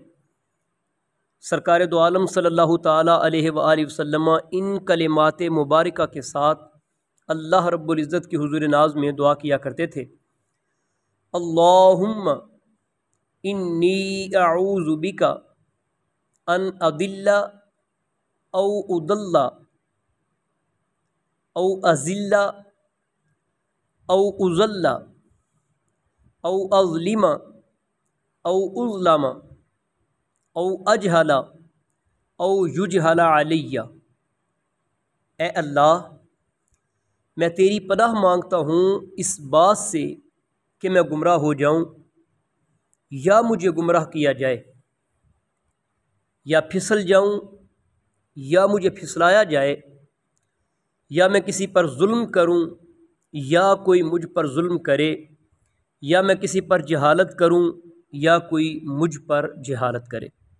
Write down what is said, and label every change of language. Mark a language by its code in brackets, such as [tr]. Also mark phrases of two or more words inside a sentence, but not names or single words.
[ur] سرکار دو عالم [ar] صلی اللہ تعالیٰ علیہ وآلہ وسلم [ur] ان کلمات مبارکہ کے ساتھ [ar] اللہ رب العزت [ur] کی حضور ناز میں دعا کیا کرتے تھے۔ [ar] اللہم انی اعوذ بک ان اضل او اضل او ازل او اضل او اظلم او اظلم او اجہل او یجہل علی۔ [ur] اے اللہ، میں تیری پناہ مانگتا ہوں اس بات سے کہ میں گمراہ ہو جاؤں یا مجھے گمراہ کیا جائے، یا پھسل جاؤں یا مجھے پھسلایا جائے، یا میں کسی پر ظلم کروں یا کوئی مجھ پر ظلم کرے، یا میں کسی پر جہالت کروں یا کوئی مجھ پر جہالت کرے۔